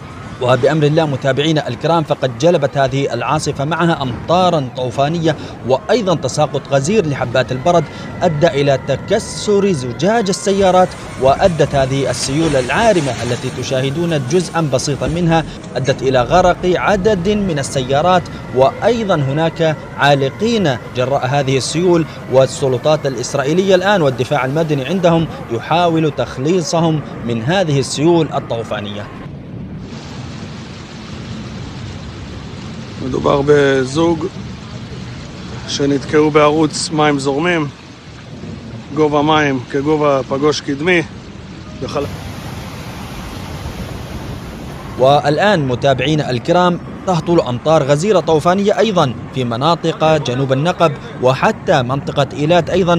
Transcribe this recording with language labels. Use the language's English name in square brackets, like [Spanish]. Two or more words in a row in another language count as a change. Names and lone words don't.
[Arabic] وبأمر الله متابعينا الكرام، فقد جلبت هذه العاصفة معها أمطارا طوفانية وأيضا تساقط غزير لحبات البرد أدى إلى تكسر زجاج السيارات، وأدت هذه السيول العارمة التي تشاهدون جزءا بسيطا منها أدت إلى غرق عدد من السيارات، وأيضا هناك عالقين جراء هذه السيول، والسلطات الإسرائيلية الآن والدفاع المدني عندهم يحاول تخليصهم من هذه السيول الطوفانية. [Hebrew] מדובר בזוג שנתקעו בערוץ מים זורמים, גובה מים כגובה פגוש קדמי. [Arabic] والآن متابعينا الكرام تهطل أمطار غزيرة طوفانية أيضا في مناطق جنوب النقب وحتى منطقة إيلات أيضا،